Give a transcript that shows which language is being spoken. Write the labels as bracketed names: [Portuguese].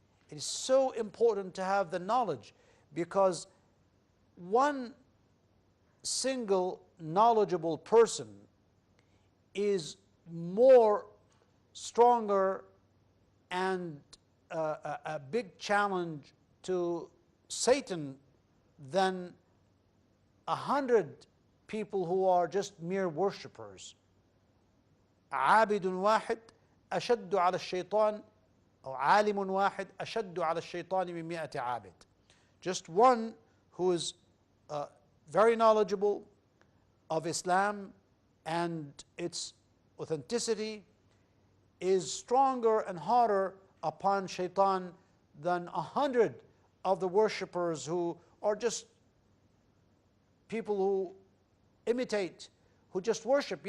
[English] It is so important to have the knowledge, because one single knowledgeable person is more stronger and a big challenge to Satan than 100 people who are just mere worshippers. [Arabic] عابد واحد أشد على الشيطان أو عالم واحد أشد على الشيطان من 100 عابد. [English] Just one who is very knowledgeable of Islam and its authenticity is stronger and harder upon shaitan than 100 of the worshippers who are just people who imitate, who just worship.